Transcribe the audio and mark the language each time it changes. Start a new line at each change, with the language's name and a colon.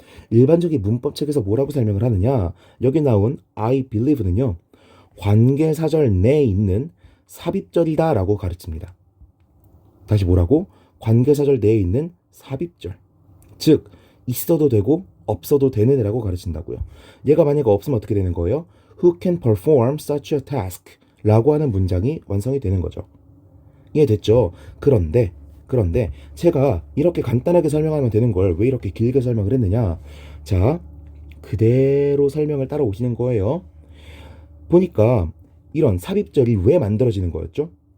Korean: 일반적인 문법책에서 뭐라고 설명을 하느냐? 여기 나온
English: I believe
Korean: 는요, 관계사절 내에 있는 삽입절이다 라고 가르칩니다. 다시 뭐라고? 관계사절 내에 있는 삽입절. 즉, 있어도 되고 없어도 되는 애라고 가르친다고요. 얘가 만약에 없으면 어떻게 되는 거예요?
English: Who can perform such a task?
Korean: 라고 하는 문장이 완성이 되는 거죠. 이해됐죠? 그런데 제가 이렇게 간단하게 설명하면 되는 걸 왜 이렇게 길게 설명을 했느냐? 자, 그대로 설명을 따라오시는 거예요. 보니까 이런 삽입절이 왜 만들어지는 거였죠?